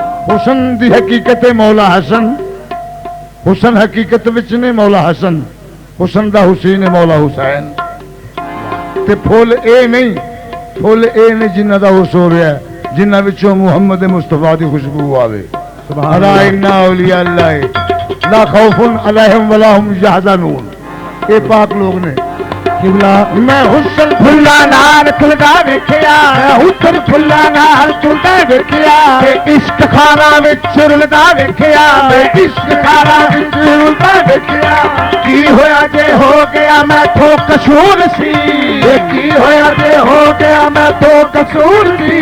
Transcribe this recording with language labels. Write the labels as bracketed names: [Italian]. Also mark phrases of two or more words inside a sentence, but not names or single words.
[Punjabi] ਹੁਸਨ ਦੀ ਹਕੀਕਤ ਹੈ ਮੌਲਾ ਹਸਨ, ਹੁਸਨ ਹਕੀਕਤ ਵਿਚ ਨੇ ਮੌਲਾ ਹਸਨ, ਹੁਸਨ ਦਾ ਹੁਸੈਨ ਹੈ ਮੌਲਾ ਹੁਸੈਨ। ਤੇ ਫੁੱਲ ਏ ਨਹੀਂ ਜਿਨ੍ਹਾਂ ਦਾ ਹੁਸ ਹੋ ਰਿਹਾ ਹੈ, ਜਿਨ੍ਹਾਂ ਵਿਚੋਂ ਮੁਹੰਮਦ ਮੁਸਤਫ਼ਾ ਦੀ ਖ਼ੁਸ਼ਬੂ ਆਵੇ। [Arabic] ألا إن أولياء الله لا خوف عليهم ولا هم يحزنون. [Punjabi] ਯੇ ਪਾਕ ਲੋਕ ਨੇ ਕਿਬਲਾ ਮੈਂ ਹੁਸਨ ਫੁੱਲਾਂ ਨਾਲ ਖੁੱਲ੍ਹਦਾ ਵੇਖਿਆ, ਮੈਂ ਹੁਸਨ ਫੁੱਲਾਂ ਨਾਲ ਖੁੱਲ੍ਹਦਾ ਵੇਖਿਆ, ਤੇ ਇਸ਼ਕ ਖ਼ਾਨਾ ਵਿਚ ਰੁਲਦਾ ਵੇਖਿਆ, ਮੈਂ ਇਸ਼ਕ ਖ਼ਾਨਾ ਵਿਚ ਰੁਲਦਾ ਵੇਖਿਆ। ਕੀ ਹੋਇਆ ਜੇ ਹੋ ਗਿਆ ਮੈਂ ਤੋ ਕਸੂਰ ਸੀ, ਕੀ ਹੋਇਆ ਜੇ ਹੋ ਗਿਆ ਮੈਂ ਤੋ ਕਸੂਰ ਸੀ।